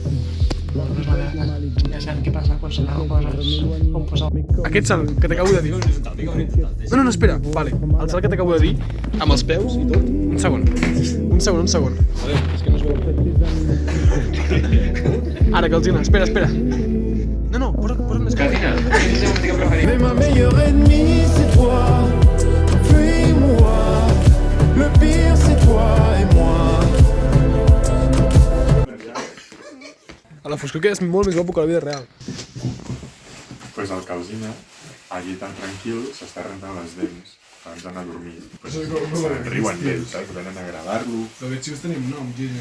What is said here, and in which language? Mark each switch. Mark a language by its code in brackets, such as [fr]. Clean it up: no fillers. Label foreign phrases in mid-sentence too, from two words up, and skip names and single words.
[ca] Ja sabem què passa quan se n'ha coses on posar. Aquest salt que t'acabo de dir... No, espera. Vale, el salt que t'acabo de dir, amb els peus i tot... Un segon. Joder, és que no es veu. Ara, Calzina, espera. No, posa't més Calzina. [fr] Mais ma meilleure ennemie c'est toi, puis-moi, le pire c'est toi et moi. [ca] A la foscor que és molt més guapo que la vida real. Pues el Calzina, allí tan tranquil, s'està rentant les dents abans d'anar a dormir. Pues se'n riuen d'ell, saps? Venen a agradar-lo. Però aquests xius tenim nom, Gigi.